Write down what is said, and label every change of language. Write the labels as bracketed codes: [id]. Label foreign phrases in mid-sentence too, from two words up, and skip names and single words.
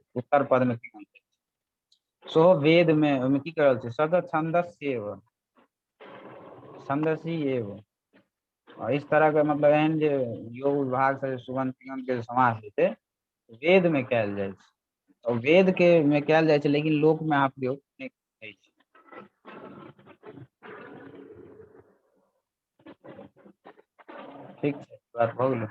[mai] उत्तर पद में तिंगंत छै। सो वेद में ओहिमे की करल छै, [sa] सद छंदस्येव छंदसी एव। [mai] और इस तरह के मतलब एहन जे योग विभाग से सुबंत तिंगंत के समास होइ छै वेद में कयल जाइ छै, और वेद के में कयल जाइ छै, लेकिन लोक में अहाँ प्रयोग नहीं होइ छै। ठीक छै, बात भऽ गेलै।